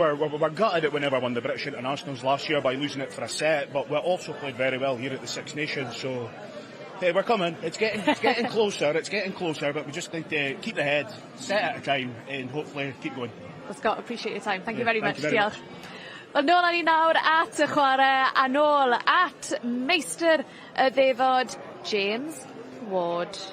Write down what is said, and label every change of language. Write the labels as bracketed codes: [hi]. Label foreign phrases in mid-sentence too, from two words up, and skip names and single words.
[en] look, we're gutted it whenever won the British Internationals last year by losing it for a set, but we also played very well here at the Six Nations, so hey, we're coming. It's getting closer, but we just need to keep the head, set at a time, and hopefully keep going. Well, Scott, appreciate your time. Thank you very much. Thank you very [cy] Diolch. Wel, nôl â ni nawr at y chwarae, a nôl at meistr y ddefod, James Ward.